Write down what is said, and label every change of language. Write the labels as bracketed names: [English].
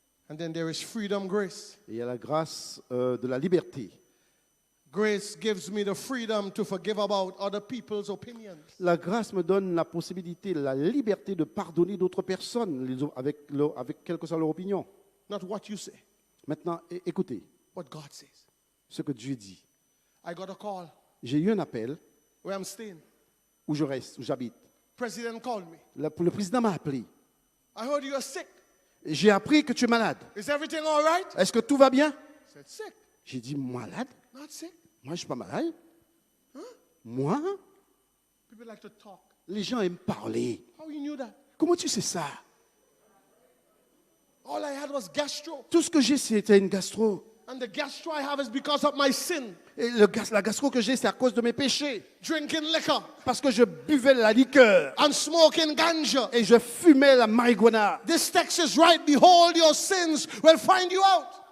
[English] And then there is freedom grace. [French] Et il y a la grâce de la liberté. [English] Grace gives me the freedom to forgive about other people's opinions. [French] La grâce me donne la possibilité, la liberté de pardonner d'autres personnes avec quelle que soit leur opinion. [English] Not what you say, [French] Maintenant, écoutez [English] what God says. [French] ce que Dieu dit. [English] I got a call [French] J'ai eu un appel [English] where I'm staying. [French] où je reste, où j'habite. [English] President called me. [French] Le président m'a appelé. [English] I heard you are sick. [French] J'ai appris que tu es malade. [English] Is everything all right? [French] Est-ce que tout va bien? [English] I said, sick. [French] J'ai dit, malade? [English] Not sick. [French] Moi, je ne suis pas malade. Moi? [English] People like to talk. [French] Les gens aiment parler. [English] How you knew that? [French] Comment tu sais ça? [English] All I had was gastro. [French] Tout ce que j'ai, c'était une gastro. [English] And the gastro I have is because of my sin. [French] Et la gastro que j'ai, c'est à cause de mes péchés. [English] Drinking liquor [French] Parce que je buvais la liqueur. [English] and smoking ganja. [French] Et je fumais la marijuana. [English] This text is right. Behold, your sins will find you out.